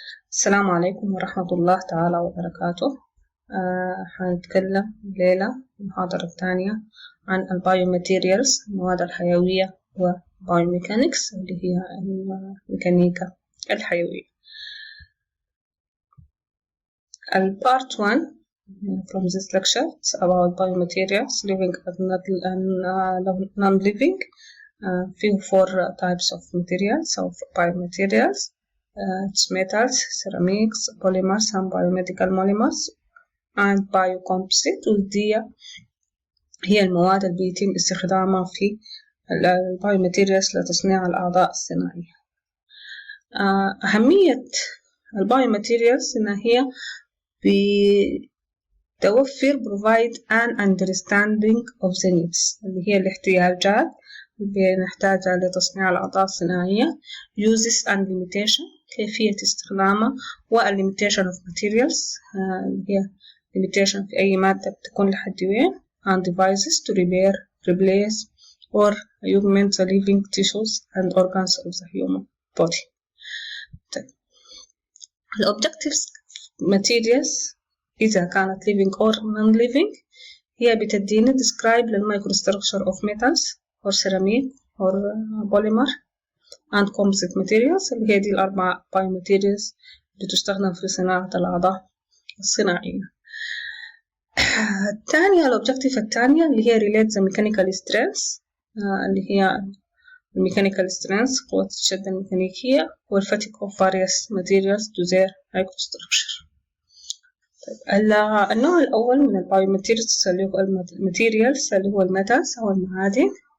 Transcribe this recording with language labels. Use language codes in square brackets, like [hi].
[ar] السلام عليكم ورحمة الله تعالى وبركاته. حنتكلم الليلة المحاضرة الثانية عن البايوماتيريالز المواد الحيوية وبايوميكانكس اللي هي الميكانيكا الحيوية. [en] Part 1 from this lecture is about biomaterials, living and non-living. [ar] فيه [en] 4 types of materials of biomaterials. It's metals, ceramics, polymers and biomedical monomers and biocomposite. [ar] ودي هي المواد اللي بيتم استخدامها في البايوماتيريالز لتصنيع الأعضاء الصناعية. أهمية البايوماتيريالز إن هي بتوفر [en] provide an understanding of the needs [ar] اللي هي الاحتياجات اللي بنحتاجها لتصنيع الأعضاء الصناعية. [en] uses and limitation [ar] كيفية استخدامها [en] limitation of materials [ar] اللي هي [en] limitation [ar] في أي مادة بتكون لحد وين [en] and devices to repair, replace or augment the living tissues and organs of the human body. The objectives materials [ar] إذا كانت [en] living or non-living [ar] هي بتدينا [en] describe للmicrostructure of metals or ceramic or polymer and composite materials [ar] اللي هي دي الأربع [en] biomaterials [ar] بتستخدم في صناعة الأعضاء الصناعية. الثانية الأوبجكتيف الثانية اللي هي [en] relate the mechanical strengths [ar] اللي هي [en] mechanical strengths [ar] قوة الشدة الميكانيكية وال [en] fatigue of various materials to their microstructure. [ar] النوع الأول من البايوماتيريالز اللي هو الماتيريالز اللي هو الميتالز أو المعادن.